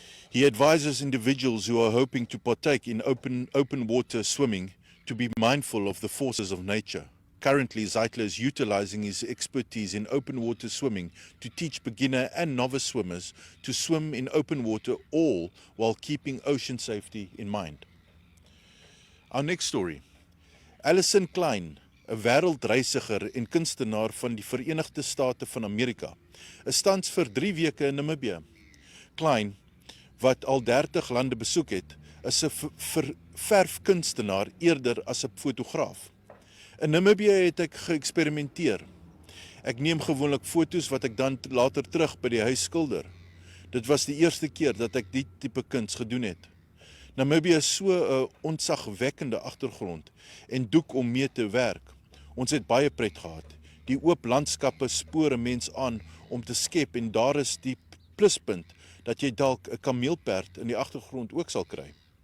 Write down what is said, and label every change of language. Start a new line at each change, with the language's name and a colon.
English: He advises individuals who are hoping to partake in open water swimming to be mindful of the forces of nature. Currently, Zeitler is utilizing his expertise in open water swimming to teach beginner and novice swimmers to swim in open water, all while keeping ocean safety in mind. Our next story.
Afrikaans: Alison Klein, 'n wêreldreisiger en kunstenaar van die Verenigde State van Amerika, is tans vir 3 weke in Namibië. Klein, wat al 30 lande besoek het, is 'n verfkunstenaar eerder as 'n fotograaf. In Namibië het ek geëksperimenteer. Ek neem gewoonlik foto's wat ek dan later terug by die huis skilder. Dit was die eerste keer dat ek die tipe kuns gedoen het. Namibië is so 'n ontzagwekkende agtergrond en doek om mee te werk. Ons het baie pret gehad. Die oop landskappe spoor 'n mens aan om te skep en daar is die pluspunt dat jy dalk 'n kameelperd in die agtergrond ook sal kry.